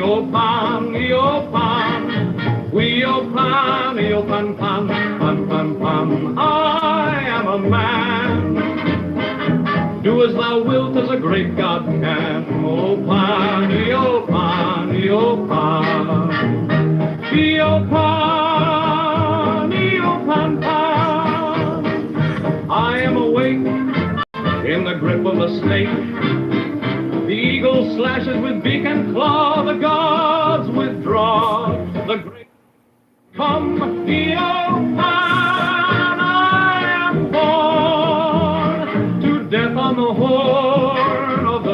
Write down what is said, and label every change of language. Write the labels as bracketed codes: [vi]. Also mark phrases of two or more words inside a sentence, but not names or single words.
[en] O pan, we o pan, pan, pan, pan, pan. I am a man. Do as thou wilt, as a great God can. O pan, pan, pan, pan, pan. I am awake in the grip of the snake. The eagle slashes with beak and claw. The gods withdraw. The great come, Pan. I am born to death on the horn